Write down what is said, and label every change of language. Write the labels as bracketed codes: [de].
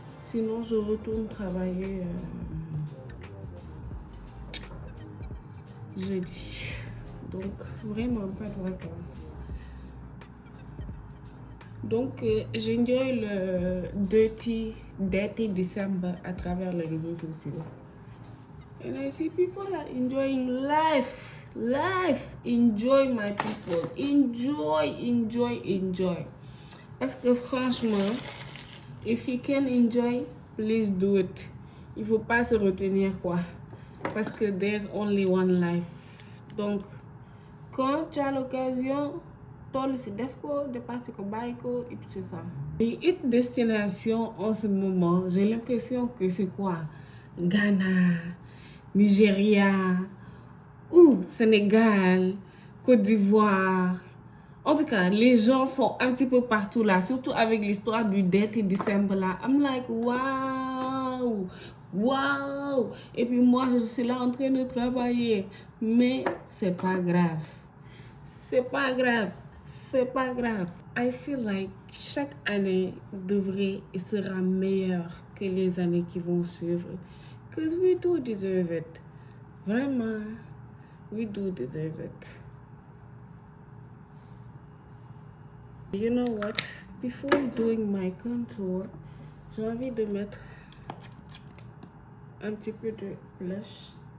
[fr] Sinon, je retourne travailler jeudi. Donc, vraiment pas de vacances. Donc, j'enjoy le Dirty December à travers les réseaux sociaux. [en] And I see people are enjoying life. Enjoy, my people. Enjoy. [fr] Parce que franchement, [en] if you can enjoy, please do it. [fr] Il faut pas se retenir, quoi. Parce que [en] there's only one life. [fr] Donc, quand tu as l'occasion, [wo] toll si def ko, dépasser ko, bàyyi ko, [fr] et puis c'est ça. Les hit destinations en ce moment, j'ai l'impression que c'est quoi? Ghana, Nigeria, ou Sénégal, Côte d'Ivoire. En tout cas, les gens sont un petit peu partout là, surtout avec l'histoire du Dirty December là. [en] I'm like, wow, wow. [fr] Et puis moi, je suis là en train de travailler. Mais c'est pas grave. C'est pas grave. C'est pas grave. [en] I feel like [fr] chaque année devrait et sera meilleure que les années qui vont suivre. [en] Because we do deserve it. [fr] Vraiment, [en] we do deserve it. You know what? Before doing my contour, [fr] j'ai envie de mettre un petit peu de blush.